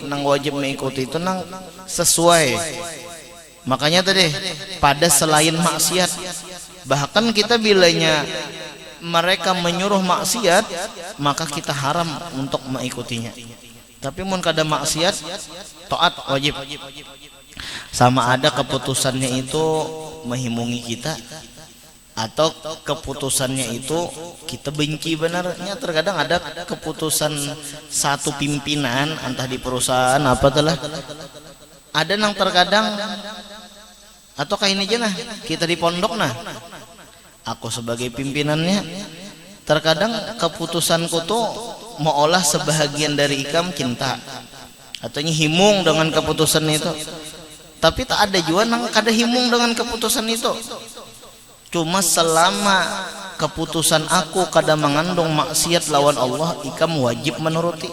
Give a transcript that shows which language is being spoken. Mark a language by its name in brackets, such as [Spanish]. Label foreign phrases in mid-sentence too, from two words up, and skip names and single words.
[Banjar] Nang wajib mengikuti itu nang sesuai. Makanya tadi pada selain maksiat, bahkan kita bilanya mereka menyuruh maksiat, maka kita haram untuk mengikutinya. Tapi mun kada maksiat, taat wajib. Sama ada keputusannya itu menghimungi kita, atau keputusannya itu kita benci. Benarnya terkadang ada keputusan satu pimpinan, entah di perusahaan apa telah, ada yang terkadang, atau kayak ini aja nah, kita di pondok nah, aku sebagai pimpinannya, terkadang keputusanku tuh mau olah sebahagian dari ikam cinta, atau himung dengan keputusan itu. Tapi tak ada juga nang kada himung dengan keputusan itu. Cuma selama keputusan aku kada mengandung maksiat lawan Allah, ikam wajib menuruti.